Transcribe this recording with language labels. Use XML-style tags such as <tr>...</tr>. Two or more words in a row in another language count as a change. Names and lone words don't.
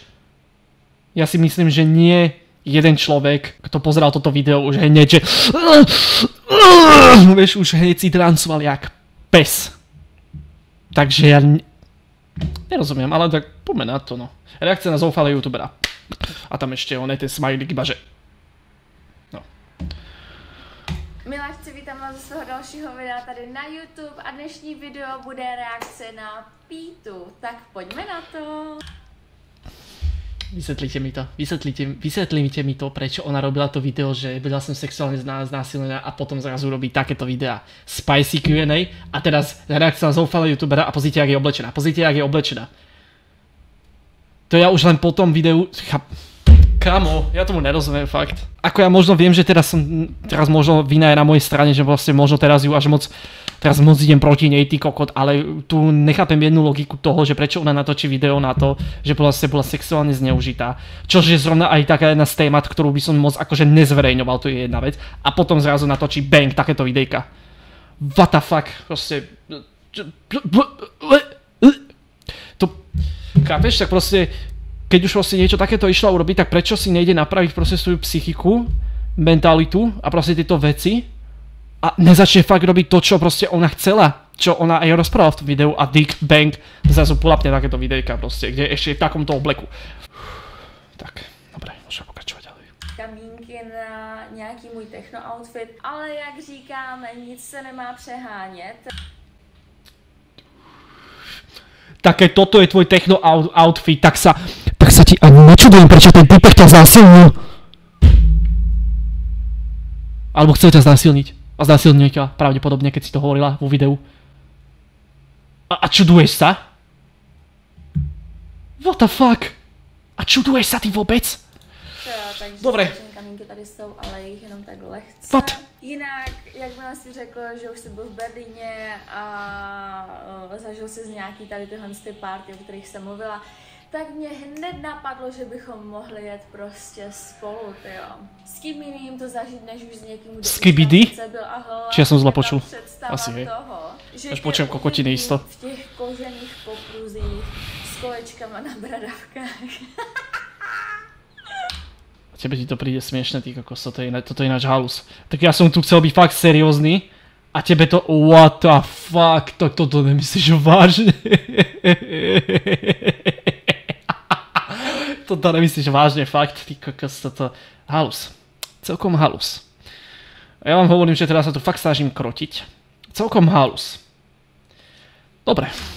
<sk>Ja si myslím, že nie jeden človek, kto pozeral toto video, už hneď, že... Vieš, už hneď si trancoval jak pes. Takže ja... Nerozumiem, ale tak poďme na to, no. Reakcia na zoufalého youtubera. A tam ešte on je ten smajlik, iba že... No.</sk> <cs>Miláčci, vítám vás ze svého dalšího videa tady na YouTube a dnešní video bude reakce na Pítu. Tak pojďme na to.</cs> <sk>Vysvetlite mi to. Vysvetlite mi to, prečo ona robila to video, že byla som sexuálne znásilnená a potom zrazu robí takéto videá. Spicy Q&A a teraz reakcia na zoufalého youtubera a pozrite, jak je oblečená. Pozrite, jak je oblečená. To ja už len po tom videu... Kamo, ja tomu nerozumiem fakt. Ako ja možno viem, že teraz možno vina je na mojej strane, že vlastne možno teraz ju až moc... Teraz moc idem proti nej, ty kokot, ale tu nechápem jednu logiku toho, že prečo ona natočí video na to, že vlastne bola sexuálne zneužitá. Čože je zrovna aj taká jedna z témat, ktorú by som moc akože nezverejňoval, to je jedna vec. A potom zrazu natočí bang, takéto videjka.</sk> <en>What the fuck,</en> <sk>proste... To... Chápeš, tak proste... Keď už vlastne niečo takéto išla urobiť, tak prečo si nejde napraviť proste svoju psychiku, mentalitu a proste tieto veci a nezačne fakt robiť to, čo proste ona chcela, čo ona aj rozprávala v tom videu a Dick Bang zrazu pulapne takéto videjka proste, kde ešte je v takomto obleku. Tak, dobre, môžeme pokračovať ďalej.</sk> <cs>Kamínky na nějaký můj techno outfit, ale jak říkám, nic se nemá přehánět.</cs> <sk>Také toto je tvoj techno outfit, tak sa ti ani nečudujem, prečo ten typek ťa znásilnil. Alebo chcel ťa znásilniť. A znásilnil ťa pravdepodobne, keď si to hovorila vo videu. A čuduješ sa?</sk> <en>What the fuck?</en> <sk>A čuduješ sa ty vôbec? Dobre.</sk> <cs>Kamínky tady jsou, ale jich jenom tak lehce. What? Jinak, jakmile si řekl, že už jsi byl v Berlíně a zažil si z nějaký tady tyhle party, o kterých jsem mluvila, tak mě hned napadlo, že bychom mohli jet prostě spolu, tyjo. S kým jiným to zažít, než už s někým, kdo už byl a hlavně</cs> <sk>či ja som zle počul?</sk> <cs>představa</cs> <sk>Asi, hej.</sk> <cs>toho, že</cs> <sk>až počujem kokotiny isto.</sk> <cs>v těch kožených popruzích s kolečkama na bradavkách.</cs> <sk>Tebe ti to príde smiešne, ty kokos, toto je ináč halus. Tak ja som tu chcel byť fakt seriózny a tebe to,</sk> <en>what the fuck,</en> <sk>tak toto nemyslíš vážne? Toto nemyslíš vážne, fakt, ty kokos, toto, halus, celkom halus. A ja vám hovorím, že teraz sa tu fakt snažím krotiť, celkom halus. Dobre.</sk>